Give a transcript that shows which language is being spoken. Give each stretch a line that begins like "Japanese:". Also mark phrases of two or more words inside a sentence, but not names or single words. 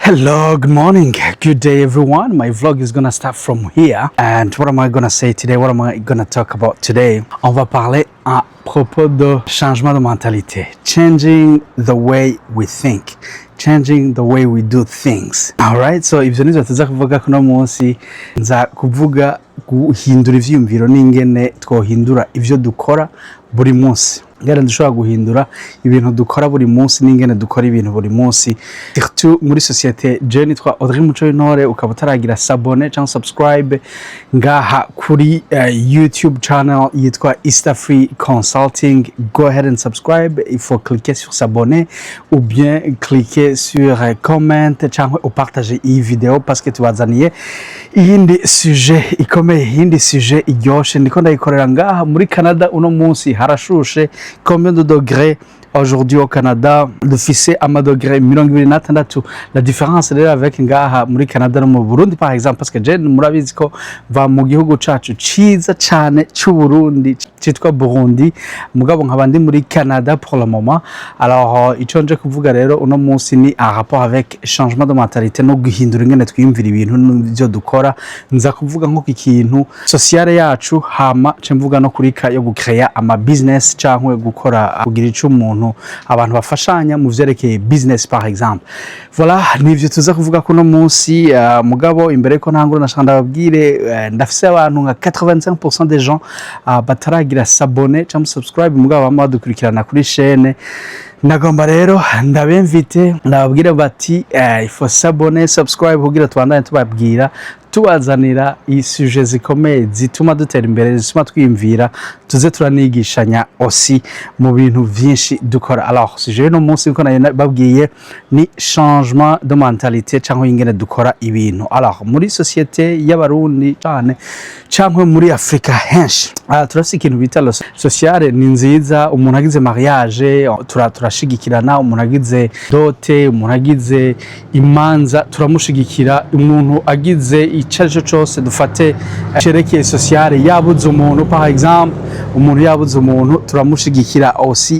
English: Hello, good morning, good day everyone. My vlog is gonna start from here. And what am I gonna say today? What am I gonna talk about today?
French: On va parler à propos de changement de mentalité.
English: Changing the way we think. Changing the way we do things.
Rundi: Alright, so ivyo nivyo tuza kuvuga kuno munsi. Nza kuvuga guhindura ivyiyumviro n'ingene twohindura ivyo dukora buri munsi. Ngara dushobora guhindura ibintu dukora buri munsi n'ingene dukora ibintu buri munsi. Surtout muri societe je nitwa Audrey Muco Intore, ukaba utaragira s'abonner cyangwa subscribe ngaha kuri
English: YouTube channel
Rundi: yitwa East Free Consulting.
English: Go ahead and subscribe.
French: Il faut cliquer sur s'abonner ou bien cliquer sur comment
Rundi: cyangwa upartager iyi video
French: parce que
Rundi: tubazaniye iyindi sujet ikomeye, iyindi sujet iryoshe. Ndiko ndayikorera ngaha muri Canada uno munsi harashushe.
French: Combien de degrés aujourd'hui au Canada?
Rundi: Dufise ama degrés 26.
French: La différence
Rundi: rero avec ngaha muri Canada no mu Burundi
French: par exemple, parce que
Rundi: je murabizi ko va mu gihugu cacu ciza cyane cy'u Burundi citwa Burundi, mugabo nkabandi muri Canada
French: pour le moment.
Rundi: Alors ico nje kuvuga rero uno munsi ni
French: en rapport avec changement de mentalité
Rundi: no guhindura ingene twiyumvira ibintu n'ivyo dukora. Nza kuvuga nko ikintu sociale yacu, hama ce mvuga no kurika yo gucreate ama business cyangwa gukora kugira ico umuntu abantu bafashanya mu vyerekeye business
French: par exemple.
Rundi: Voilà, nivyo tuza kuvuga kuno munsi. Mugabo imbere ko ntangura nashaka ndababwire ndafise abantu nka 85%
French: des gens
Rundi: bataragira s'abonner cyangwa subscribe, mugabo bama dukurikirana kuri chaîne. Nagomba rero ndabemvite ndababwira bati
French: il faut s'abonner,
Rundi: subscribe kugira tubandanye tubabwira tubazanira isuje zikomeye zituma dutera imbere, zituma twiyumvira, tuze turanigishanya aussi mu bintu vyinshi dukora. Alors sujet no munsi ko nayo babwiye ni
French: changement de mentalité
Rundi: cyangwa ingene dukora ibintu. Alors muri societe y'abarundi cyane cyangwa muri Afrika henshi turafise ikintu bita sociale ni nziza. Umuntu agize mariage turashigikirana, umuntu agize dote, umuntu agize imanza turamushigikira, umuntu agize icyo cyose dufate cerekeye sociale yabuze umuntu
French: par exemple,
Rundi: umuntu yabuze umuntu turamushigikira aussi.